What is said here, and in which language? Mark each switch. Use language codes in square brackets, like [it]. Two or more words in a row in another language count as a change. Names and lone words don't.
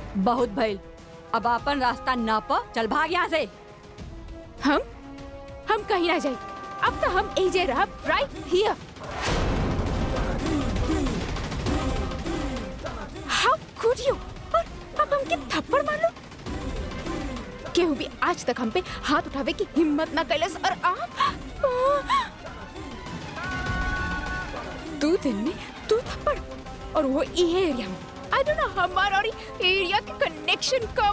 [bho] बहुत भइल। अब अपन रास्ता नाप, चल भाग यहाँ से। हम कहीं ना जाए। अब तो हम एजे रहा, [en] Right here. How could you? [bho] और अब हमके थप्पड़ मार लो। केहू भी आज तक हम पे हाथ उठावे की हिम्मत ना कैलस, और आप 2 दिन में 2 थप्पड़, और वो ये एरिया में। [en] I don't know [bho] हमारा और एरिया के कनेक्शन कब।